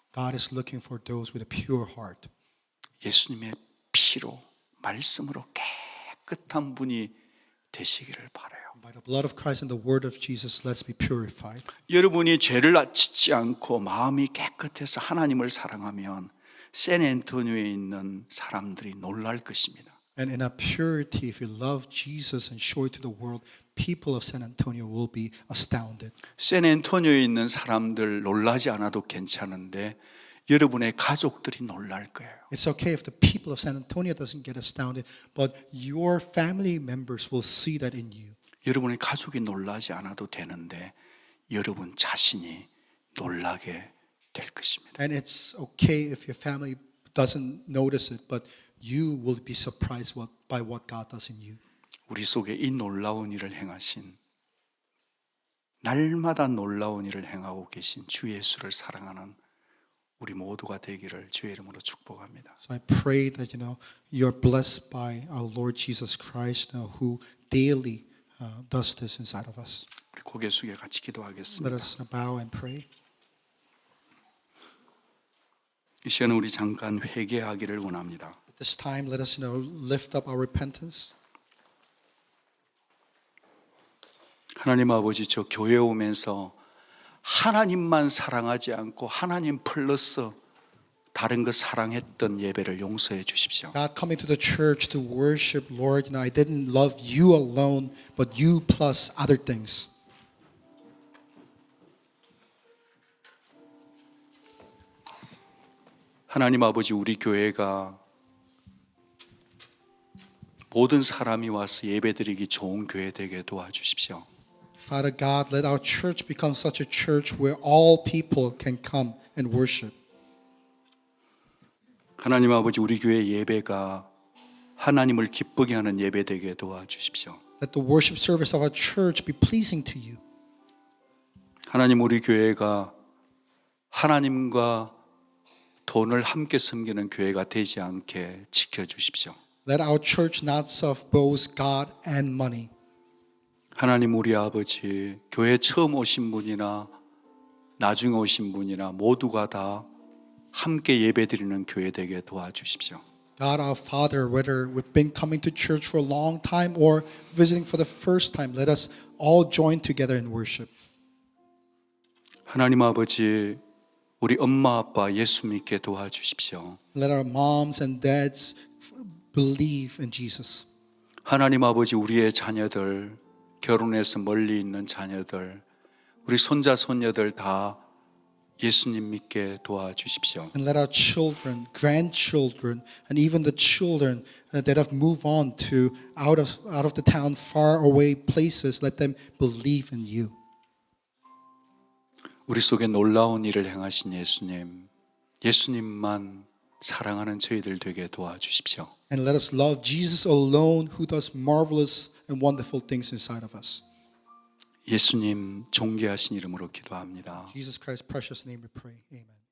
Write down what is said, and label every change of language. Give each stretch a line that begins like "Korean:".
English: God is looking for those with a pure heart.
Korean: 예수님의 피로 말씀으로 깨끗한 분이 되시기를 바라요.
English: By the blood of Christ and the word of Jesus, let's be purified.
Korean: 여러분이 죄를 짓지 않고 마음이 깨끗해서 하나님을 사랑하면 샌앤토니오에 있는 사람들이 놀랄 것입니다.
English: And in our purity, if we love Jesus and show it to the world, people of San Antonio will be astounded.
Korean: 샌앤토니오에 있는 사람들 놀라지 않아도 괜찮은데 여러분의 가족들이 놀랄 거예요.
English: It's okay if the people of San Antonio doesn't get astounded, but your family members will see that in you.
Korean: 여러분의 가족이 놀라지 않아도 되는데 여러분 자신이 놀라게 될 것입니다.
English: And it's okay if your family doesn't notice it, but you will be surprised by what God does in you.
Korean: 우리 속에 이 놀라운 일을 행하신 날마다 놀라운 일을 행하고 계신 주 예수를 사랑하는 우리 모두가 되기를 주의 이름으로 축복합니다.
English: So I pray that you're blessed by our Lord Jesus Christ, who daily does this inside of us.
Korean: 우리 고개 숙여 같이 기도하겠습니다.
English: Let us bow and pray.
Korean: 이 시간에 우리 잠깐 회개하기를 원합니다.
English: At this time, let us lift up our repentance.
Korean: 하나님 아버지, 저 교회 오면서 하나님만 사랑하지 않고 하나님 플러스 다른 거 사랑했던 예배를 용서해 주십시오.
English: God, coming to the church to worship, Lord, I didn't love you alone, but you plus other things.
Korean: 하나님 아버지, 우리 교회가 모든 사람이 와서 예배드리기 좋은 교회 되게 도와주십시오.
English: Father God, let our church become such a church where all people can come and worship.
Korean: 하나님 아버지, 우리 교회 예배가 하나님을 기쁘게 하는 예배 되게 도와주십시오.
English: Let the worship service of our church be pleasing to you.
Korean: 하나님, 우리 교회가 하나님과 돈을 함께 섬기는 교회가 되지 않게 지켜주십시오.
English: Let our church not serve both God and money.
Korean: 하나님, 우리 아버지, 교회 처음 오신 분이나 나중에 오신 분이나 모두가 다 함께 예배드리는 교회 되게 도와주십시오.
English: God our Father, whether we've been coming to church for a long time or visiting for the first time, let us all join together in worship.
Korean: 하나님 아버지, 우리 엄마 아빠 예수 믿게 도와주십시오.
English: Let our moms and dads believe in Jesus.
Korean: 하나님 아버지, 우리의 자녀들, 결혼해서 멀리 있는 자녀들, 우리 손자 손녀들 다 예수님 믿게 도와주십시오.
English: And let our children, grandchildren, and even the children that have moved on to out of the town, far away places, let them believe in you.
Korean: 우리 속에 놀라운 일을 행하신 예수님, 예수님만 사랑하는 저희들 되게 도와주십시오.
English: And let us love Jesus alone, who does marvelous and wonderful things inside of us.
Korean: 예수님 존귀하신 이름으로 기도합니다.
English: Jesus Christ's precious name we pray. Amen.